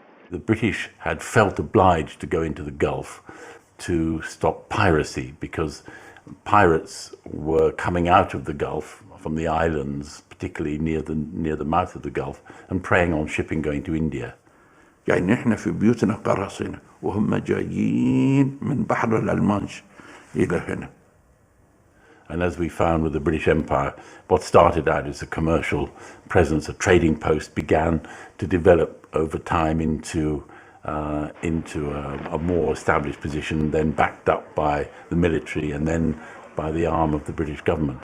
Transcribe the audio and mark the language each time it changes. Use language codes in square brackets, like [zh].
[en] The British had felt obliged to go into the Gulf to stop piracy because pirates were coming out of the Gulf from the islands, particularly near the mouth of the Gulf, and preying on shipping going to India. [ar] يعني احنا في بيوتنا قراصنة وهم جايين من بحر الألمانش إلى هنا. [en] And as we found with the British Empire, what started out as a commercial presence, a trading post, began to develop over time into a more established position, then backed up by the military and then by the arm of the British government.